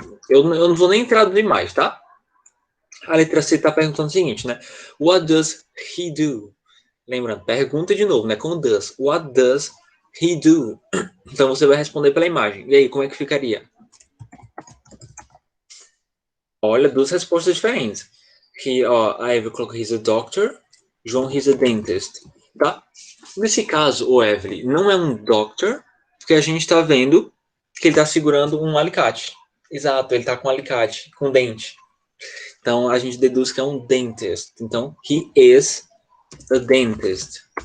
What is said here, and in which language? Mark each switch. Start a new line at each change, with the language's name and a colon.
Portuguese: Eu não vou nem traduzir mais, tá? A letra C está perguntando o seguinte, né?
English: What does he do?
Portuguese: Lembrando, pergunta de novo, né? Com does.
English: What does he do?
Portuguese: Então você vai responder pela imagem. E aí, como é que ficaria? Olha, duas respostas diferentes. A Eva colocou
English: he's a doctor,
Portuguese: João
English: he's a dentist,
Portuguese: tá? Nesse caso, o Evelyn não é um doctor, porque a gente está vendo que ele está segurando um alicate. Exato, ele está com um alicate, com dente. Então a gente deduz que é um dentist. Então,
English: he is a dentist.